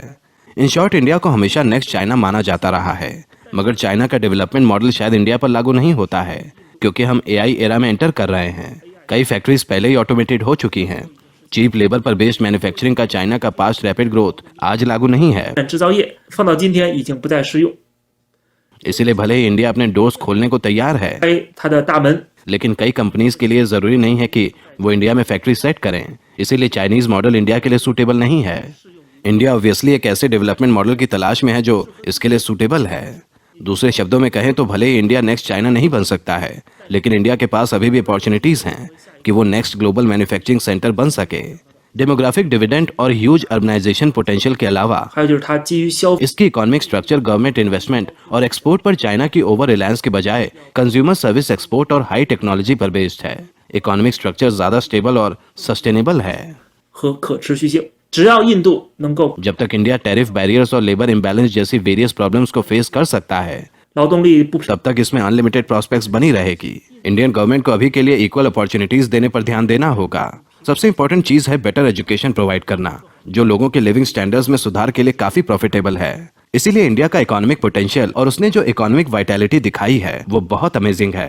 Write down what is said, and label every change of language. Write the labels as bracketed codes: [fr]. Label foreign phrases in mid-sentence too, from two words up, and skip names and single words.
[en] In short [hi] इंडिया को हमेशा नेक्स्ट चाइना माना जाता रहा है, मगर चाइना का [en] development model [hi] शायद इंडिया पर लागू नहीं होता है, क्योंकि हम [en] AI era [hi] में एंटर कर रहे हैं। कई फैक्ट्रीज पहले ही ऑटोमेटेड हो चुकी हैं। [en] cheap labour [hi] पर [en] based manufacturing [hi] का चाइना का [en] past rapid growth [hi] आज लागू नहीं है। [zh] 制造业放到今天已经不再适用。 [hi] इसीलिए भले ही इंडिया अपने डोर्स खोलने को तैयार है, [zh] 开它的大门， [hi] लेकिन कई कंपनीज के लिए जरूरी नहीं है कि वो इंडिया में [en] factory set [hi] करें। इसीलिए [en] Chinese model [hi] इंडिया के लिए सूटेबल नहीं है। इंडिया ऑब्वियसली एक ऐसे [en] development model [hi] की तलाश में है जो इसके लिए सूटेबल है। दूसरे शब्दों में कहें तो भले ही इंडिया नेक्स्ट चाइना नहीं बन सकता है, लेकिन इंडिया के पास अभी भी अपॉर्चुनिटीज हैं कि वो [en] next global manufacturing center [hi] बन सके। [en] demographic dividend [hi] और [en] huge urbanization potential [hi] के अलावा [zh] 还有就是它基于消费 [hi] इसकी [en] economic structure government investment [hi] और एक्सपोर्ट पर चाइना की [en] over reliance [hi] के बजाय [en] consumer service export [hi] और [en] high technology [hi] पर बेस्ड है। [en] economic structure [hi] ज्यादा स्टेबल और सस्टेनेबल है। [zh] 和可持续性。只要印度能够 [hi] जब तक इंडिया [en] tariff barriers [hi] और [en] labour imbalance [hi] जैसी [en] various problems [hi] को फेस कर सकता है [zh] 劳动力不平 [hi] तब तक इसमें [en] unlimited prospects [hi] बनी रहेगी। [en] Indian government [hi] को अभी के लिए [en] equal opportunities [hi] देने पर ध्यान देना होगा। सबसे इंपॉर्टेंट चीज है [en] better education provide [hi] करना, जो लोगों के [en] living standards [hi] में सुधार के लिए काफी प्रॉफिटेबल है। इसीलिए इंडिया का [en] economic potential [hi] और उसने जो [en] economic vitality [hi] दिखाई है वो बहुत अमेजिंग है।